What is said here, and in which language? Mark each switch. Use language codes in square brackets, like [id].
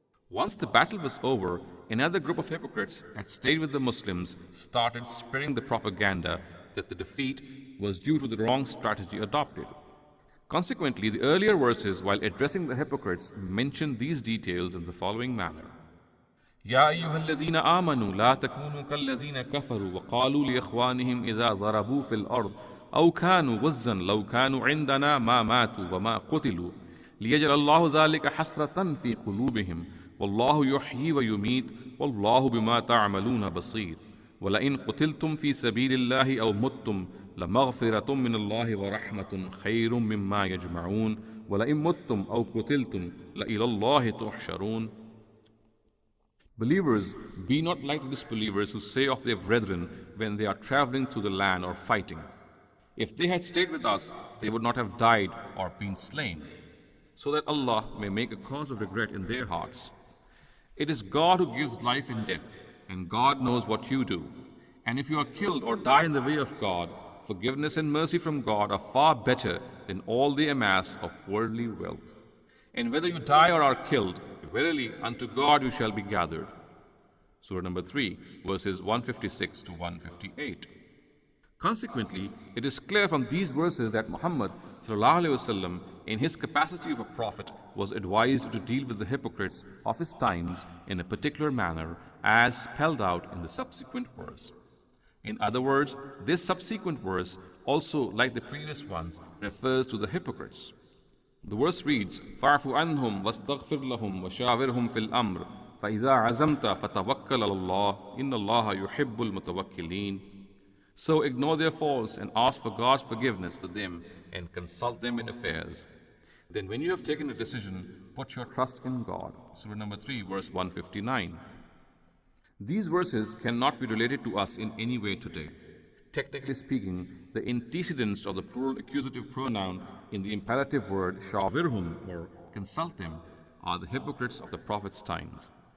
[en] Once the battle was over, another group of hypocrites had stayed with the Muslims started spreading the propaganda that the defeat was due to the wrong strategy adopted. Consequently, the earlier verses, while addressing the hypocrites, mentioned these details in the following manner. [ar] يا أيها الذين آمنوا لا تكونوا كالذين كفروا وقالوا لإخوانهم إذا ضربوا في الأرض أو كانوا غزا لو كانوا عندنا ما ماتوا وما قتلوا ليجعل الله ذلك حسرة في قلوبهم والله يحيي ويميت والله بما تعملون بصير ولئن قتلتم في سبيل الله أو متم لمغفرة من الله ورحمة خير مما يجمعون ولئن متم أو قتلتم لإلى الله تحشرون. [en] Believers, be not like the disbelievers who say of their brethren when they are traveling through the land or fighting, if they had stayed with us, they would not have died or been slain, so that Allah may make a cause of regret in their hearts. It is God who gives life and death, and God knows what you do. And if you are killed or die in the way of God, forgiveness and mercy from God are far better than all the amass of worldly wealth. And whether you die or are killed, verily unto God you shall be gathered. Surah number 3, verses 156 to 158. Consequently, it is clear from these verses that Muhammad ﷺ, in his capacity of a prophet, was advised to deal with the hypocrites of his times in a particular manner, as spelled out in the subsequent verse. In other words, this subsequent verse, also like the previous ones, refers to the hypocrites. The verse reads, [ar] فَاعْفُ عَنْهُمْ وَاسْتَغْفِرْ لَهُمْ وَشَاوِرْهُمْ فِي الْأَمْرِ فَإِذَا عَزَمْتَ فَتَوَكَّلْ عَلَى اللَّهِ إِنَّ اللَّهَ يُحِبُّ الْمُتَوَكِّلِينَ. [en] So ignore their faults and ask for God's forgiveness for them and consult them in affairs. Then when you have taken a decision, put your trust in God. Surah number 3, verse 159. These verses cannot be related to us in any way today. Technically speaking, the antecedents of the plural accusative pronoun in the imperative word shavirhum, or consult them, are the hypocrites of the Prophet's times.